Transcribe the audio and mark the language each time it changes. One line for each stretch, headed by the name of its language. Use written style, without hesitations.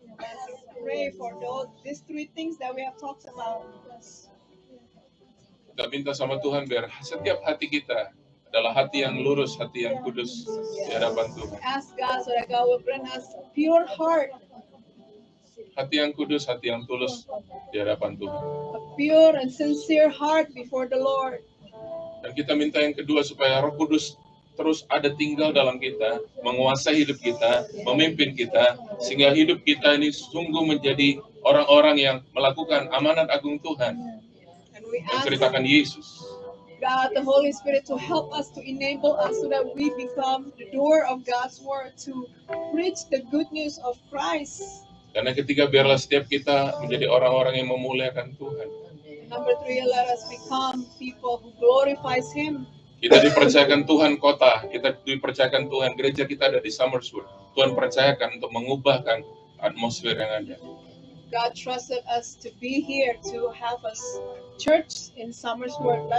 English: Let's pray for these three things that we have talked about.
Indonesian: Kita minta sama Tuhan biar setiap hati kita adalah hati yang lurus, hati yang kudus di hadapan Tuhan.
English: Ask God so that God will grant us a pure heart,
Indonesian: Hati yang kudus, hati yang tulus di hadapan Tuhan.
English: a pure and sincere heart before the Lord.
Indonesian: Dan kita minta yang kedua supaya Roh Kudus terus ada tinggal dalam kita, menguasai hidup kita, memimpin kita, sehingga hidup kita ini sungguh menjadi orang-orang yang melakukan amanat agung Tuhan,
English: And we ask
Indonesian: menceritakan Yesus.
English: God, the Holy Spirit, to help us, to enable us so that we become the doer of God's word, to preach the good news of Christ.
Indonesian: Dan yang ketiga, biarlah setiap kita menjadi orang-orang yang memuliakan Tuhan.
English: Number 3, let us become people who glorifies Him.
Indonesian: Kita dipercayakan Tuhan kota, kita dipercayakan Tuhan gereja kita ada di Summerswood. Tuhan percayakan untuk mengubahkan atmosfer yang ada.
English: God trusted us to be here, to have us church in Summersworth.